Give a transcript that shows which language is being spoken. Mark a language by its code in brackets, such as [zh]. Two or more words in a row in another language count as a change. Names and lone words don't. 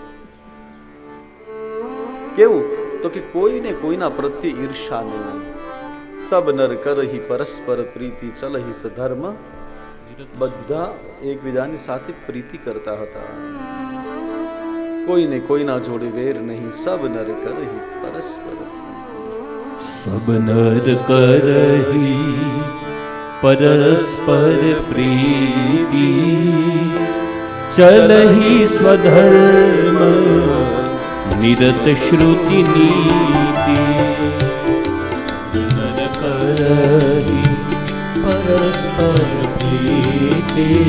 [gu] કેવું? તો કે કોઈને કોઈના પ્રત્યે ઈર્ષા નહીં. [awa] सब नर करही परस्पर प्रीति चलही सधर्म. [gu] બધા એકબીજાની સાથે પ્રીતિ કરતા હતા. કોઈને કોઈના જોડે વેર નહીં. [awa] सब नर करही परस्पर. सब नर करही परस्पर प्रीति चलहि स्वधर्म निरत श्रुति नीति नर करहि परस्पर प्रीति